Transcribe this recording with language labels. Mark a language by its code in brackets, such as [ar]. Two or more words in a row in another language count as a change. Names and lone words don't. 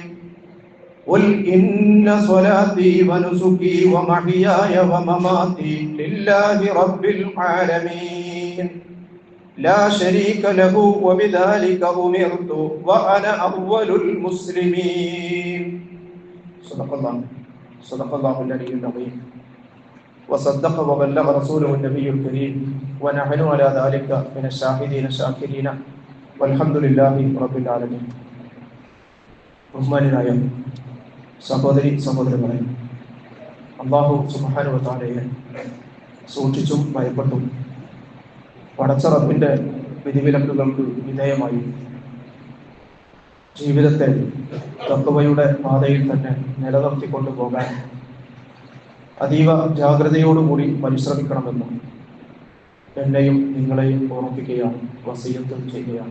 [ar] قل إن صلاتي ونسكي ومحياي ومماتي لله رب العالمين لا شريك له وبذلك أمرت وأنا أول المسلمين. صدق الله العلي العظيم وصدق وبلغ رسوله النبي الكريم ونحن على ذلك من الشاهدين الشاكرين والحمد لله رب العالمين. [ml] ബഹുമാന്യരായ സഹോദരി സഹോദരന്മാരെ, അല്ലാഹു [ar] سبحانه وتعالى [ml] സൂക്ഷിച്ചും ഭയപ്പെട്ടും പടച്ച റബ്ബിന്റെ വിധിവിലക്കുകൾക്ക് വിധേയമായി ജീവിതത്തെ തഖ്വയുടെ പാതയിൽ തന്നെ നിലനിർത്തിക്കൊണ്ടു പോകാൻ അതീവ ജാഗ്രതയോടുകൂടി പരിശ്രമിക്കണമെന്നും എന്നെയും നിങ്ങളെയും ഓർമ്മിപ്പിക്കുകയാണ്, വസിയത്ത് ചെയ്യുകയാണ്.